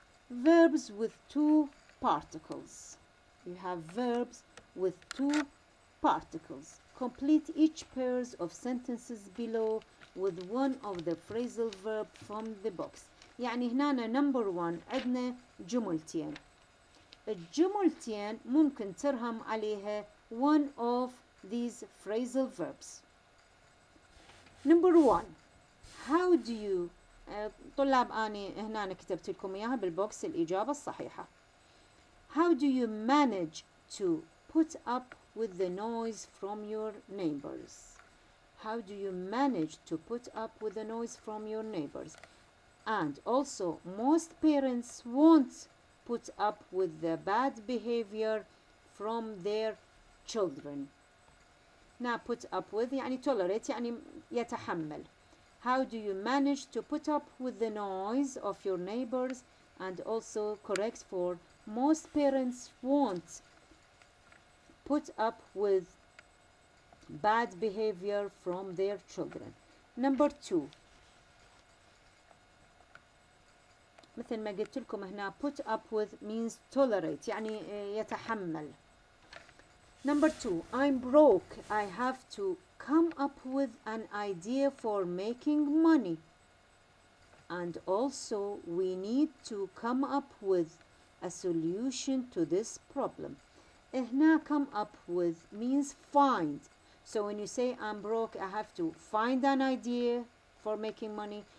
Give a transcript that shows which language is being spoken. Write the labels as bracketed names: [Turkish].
[English] Verbs with two particles. You have verbs with two particles. Complete each pairs of sentences below with one of the phrasal verb from the box. [Arabic] يعني هنا number 1 عندنا جملتين. الجملتين ممكن ترهم عليها one of these phrasal verbs. Number 1, how do you طلاب أنا هنا كتبت لكم إياها بالبوكس الإجابة الصحيحة. [English] How do you manage to put up with the noise from your neighbors? How do you manage to put up with the noise from your neighbors? And also, most parents won't put up with the bad behavior from their children. Now, put up with يعني tolerate يعني يتحمل. How do you manage to put up with the noise of your neighbors? And also correct for most parents won't put up with bad behavior from their children. Number 2, مثل ما قلت لكم هنا put up with means tolerate يعني يتحمل. Number 2, I'm broke. I have to come up with an idea for making money. And also we need to come up with a solution to this problem. هنا come up with means find. So when you say I'm broke, I have to find an idea for making money.